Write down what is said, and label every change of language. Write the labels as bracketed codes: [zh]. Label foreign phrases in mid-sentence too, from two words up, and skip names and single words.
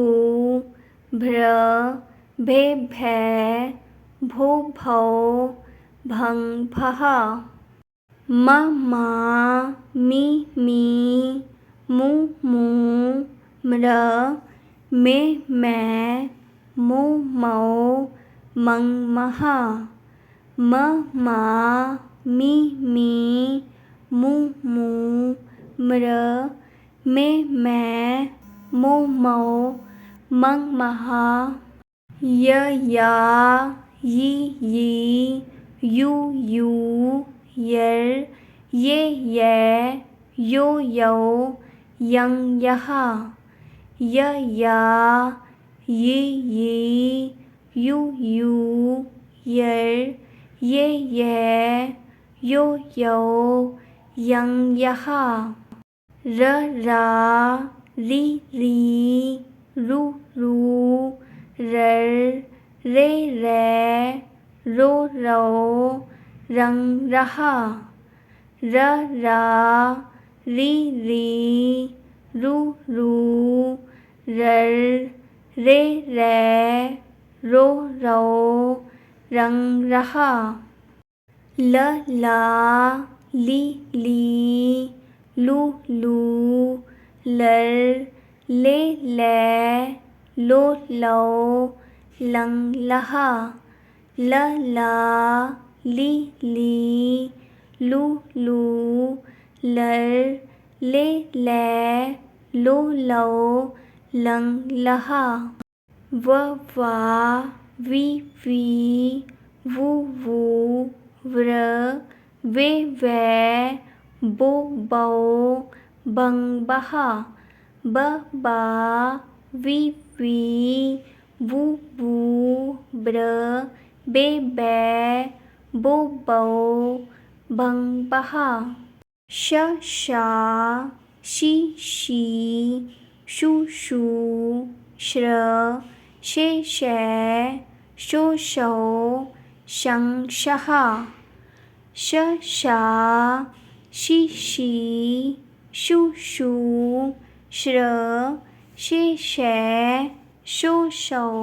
[hi] भ्र भे भै भो भौ भंग भहा म मा मी मी मू मू म्र मे मै मो मौ मंग महा म मा मी मी मू मू म्र मे मै मो मौ मंग महा य या यी यी यू यू यर ये यै यो यौ यंग यहा य या यी यी यू यू यर ये यै यो यौ यंग यहा, र रा, री री, रू रू, रर, रे रे, रो रो, रंग रहा, र रा, री री, रू रू, रर, रे रे, रो रो, रंग रहा, ल ला, ली ली, लू लू, लर, ले ले, लो लो, लंग लहा, ल ला, ली ली, लू लू, लर, ले ले, लो लो, लंग लहा, व वा, वी वी, वू वू, व्र, वे वे, बो बो, बंग बहा, ब बा, वी वी, वू वू, ब्र, बे बै, बो बो, भंग बहा, श शा, शी शी, शू शू, श्र, शे शे, शो शो, शं शहा, श शा, शी शी, शू शू, श्र, शे शे, शो शो,